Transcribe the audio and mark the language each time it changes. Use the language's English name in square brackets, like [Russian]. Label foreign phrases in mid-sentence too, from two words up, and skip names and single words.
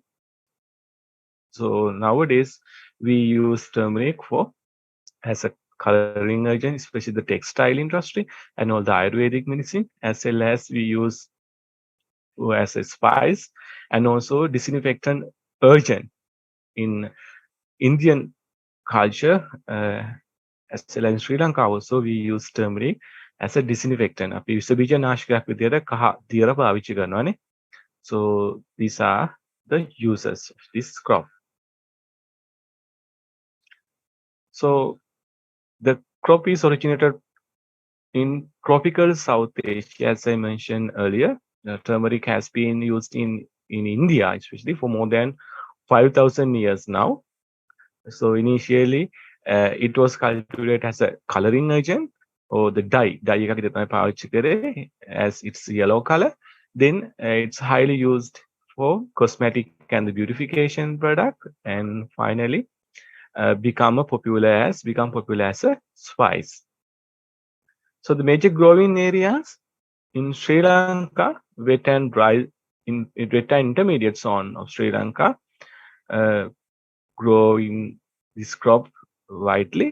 [English] So nowadays we use turmeric for as a coloring agent, especially the textile industry and all the Ayurvedic medicine, as well as we use as a spice and also disinfectant agent in Indian culture, as well as in Sri Lanka also we use turmeric as a disinfectant. [Sinhala] අපි විස බීජ නාශකයක් විදියට කහ දියර පාවිච්චි කරනවානේ. [English] So these are the uses of this crop. So the crop is originated in tropical South Asia, as I mentioned earlier. Turmeric has been used in India, especially for more than 5,000 years now. So initially, it was cultivated as a coloring agent or the dye. [Sinhala] Dye එක අපි තමයි පාවිච්චි කරේ [English] as its yellow color. Then it's highly used for cosmetic and the beautification product, and finally become popular as a spice. So the major growing areas in Sri Lanka, wet and dry, in wet and intermediate zone of Sri Lanka, growing this crop widely.